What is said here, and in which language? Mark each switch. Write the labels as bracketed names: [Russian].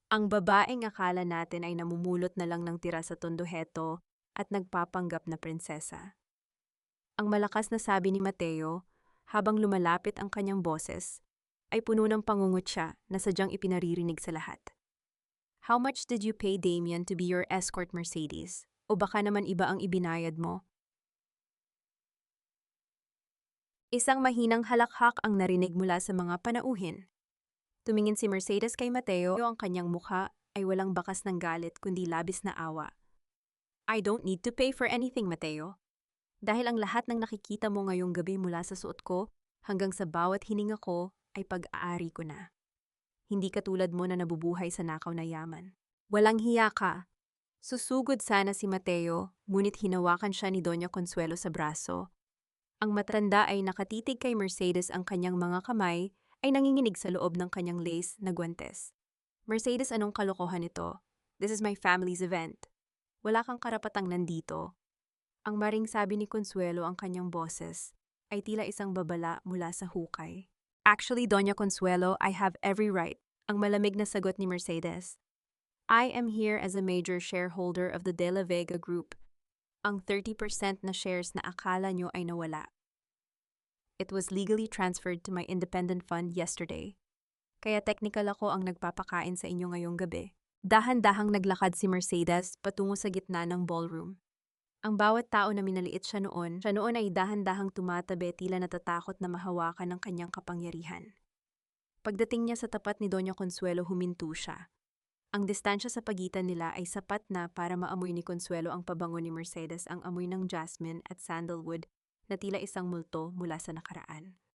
[Filipino] Ang babaeng akala natin ay namumulot na lang ng tira sa tondoheto at nagpapanggap na prinsesa. Ang malakas na sabi ni Mateo, habang lumalapit ang kanyang boses, ay puno ng pangungutya na sadyang ipinaririnig sa lahat. [English] How much did you pay Damian to be your escort, Mercedes? [Filipino] O baka naman iba ang ibinayad mo? Isang mahinang halakhak ang narinig mula sa mga panauhin. Tumingin si Mercedes kay Mateo, ang kanyang mukha ay walang bakas ng galit kundi labis na awa. [English] I don't need to pay for anything, Mateo. [Filipino] Dahil ang lahat ng nakikita mo ngayong gabi mula sa suot ko hanggang sa bawat hininga ko ay pag-aari ko na. Hindi katulad mo na nabubuhay sa nakaw na yaman. Walang hiya ka. Susugod sana si Mateo, ngunit hinawakan siya ni Doña Consuelo sa braso. Ang matanda ay nakatitig kay Mercedes, ang kanyang mga kamay ay nanginginig sa loob ng kanyang lace na guwantes. Mercedes, anong kalokohan ito? [English] This is my family's event. [Filipino] Wala kang karapatang nandito. Ang maring sabi ni Consuelo, ang kanyang boses ay tila isang babala mula sa hukay. [English] Actually, Doña Consuelo, I have every right. [Filipino] Ang malamig na sagot ni Mercedes. [English] I am here as a major shareholder of the De La Vega Group. [Filipino] Ang 30% na shares na akala nyo ay nawala. [English] It was legally transferred to my independent fund yesterday. [Filipino] Kaya technical ako ang nagpapakain sa inyo ngayong gabi. Dahan-dahang naglakad si Mercedes patungo sa gitna ng ballroom. Ang bawat tao na minaliit siya noon ay dahan-dahang tumatabi, tila natatakot na mahawakan ng kanyang kapangyarihan. Pagdating niya sa tapat ni Doña Consuelo, huminto siya. Ang distansya sa pagitan nila ay sapat na para maamoy ni Consuelo ang pabango ni Mercedes, ang amoy ng jasmine at sandalwood na tila isang multo mula sa nakaraan.